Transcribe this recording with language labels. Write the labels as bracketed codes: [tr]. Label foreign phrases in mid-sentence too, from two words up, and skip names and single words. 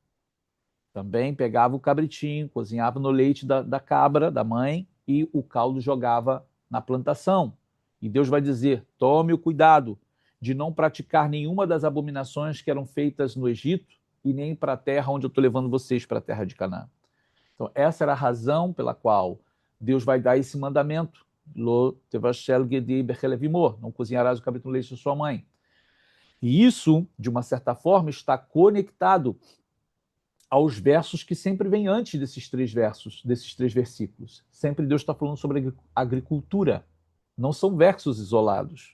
[pt] Também pegava o cabritinho, cozinhava no leite da cabra, da mãe, e o caldo jogava na plantação. E Deus vai dizer: tome o cuidado de não praticar nenhuma das abominações que eram feitas no Egito e nem para a terra onde eu estou levando vocês, para a terra de Canaã. Então, essa era a razão pela qual Deus vai dar esse mandamento. [he] לא תבשל גדי בחלב אמו, [pt] não cozinharás o cabrito no leite de sua mãe. E isso, de uma certa forma, está conectado aos versos que sempre vêm antes desses 3 versos, desses 3 versículos. Sempre Deus está falando sobre agricultura. Não são versos isolados.